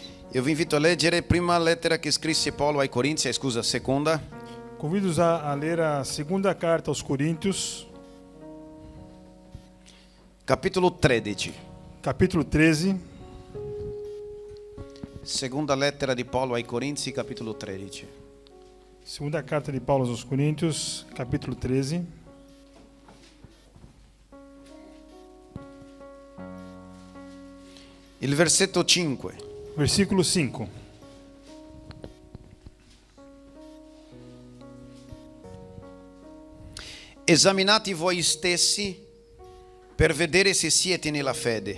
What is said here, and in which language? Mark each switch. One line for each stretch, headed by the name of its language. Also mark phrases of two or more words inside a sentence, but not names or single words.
Italian: Io vi invito a leggere prima lettera che scrisse Paolo ai Corinzi, seconda.
Portuguese: Convido-os a ler a segunda carta aos Coríntios,
Italian: Capitolo 13.
Portuguese: capítulo 13.
Italian: Seconda lettera di Paolo ai Corinzi, capitolo 13.
Portuguese: Segunda carta de Paulo aos Coríntios, capítulo 13.
Italian: Il versetto 5.
Portuguese: Versículo 5.
Italian: Esaminate voi stessi per vedere se siete nella fede.